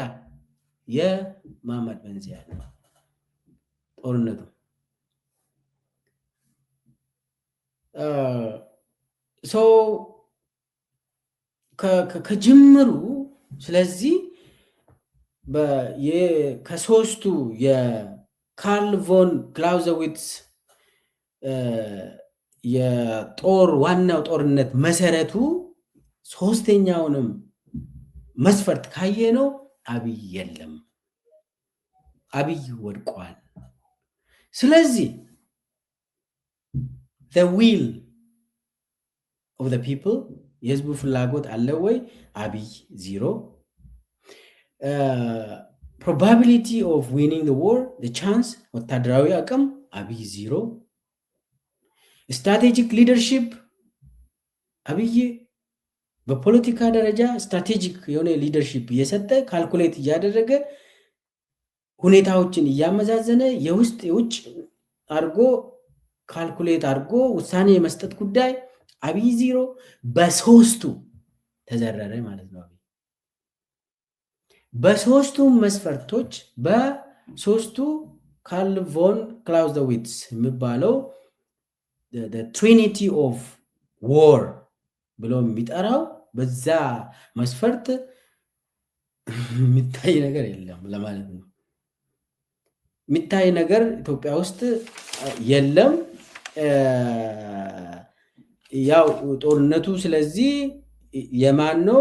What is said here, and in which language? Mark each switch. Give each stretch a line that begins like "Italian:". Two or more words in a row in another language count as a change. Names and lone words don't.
Amharic: የመሐመድ bin Zayed ነው ጦርነቱ። ከጅምሩ ስለዚህ ከሶስቱ የካርል ቮን ክላውዘዊትስ የጦር ዋናው ጦርነት መሰረቱ ሶስተኛውንም መስፈርት ካየ ነው አብይ የለም፣ አብይ ወድቋል። ስለዚህ
English: the will of the people
Amharic: የህዝቡ ፍላጎት አለ ወይ? አብይ ዜሮ።
English: probability of winning the war the chance ወታደራዊ
Amharic: አቅም አብይ ዜሮ።
English: strategic leadership
Amharic: አብይ በፖለቲካ ደረጃ ስትራቴጂክ የሆነ ሊደርሺፕ እየሰጠ ካልኩሌት እያደረገ ሁኔታዎችን እያመዛዘነ የውስጥ የውጭ አድርጎ ካልኩሌት አድርጎ ውሳኔ የመስጠት ጉዳይ አብይ ዜሮ። በሶስቱ ተዘረረ ማለት ነው። በሶስቱ መስፈርቶች በሶስቱ ካርል ቮን ክላውዘዊትስ የሚባለው
English: the trinity of war
Amharic: ብሎ የሚጠራው በዛ መስፈርት የሚታይ ነገር የለም ለማለት ነው። የሚታይ ነገር ኢትዮጵያ ውስጥ የለም። ያው ጦርነቱ ስለዚህ የማን ነው?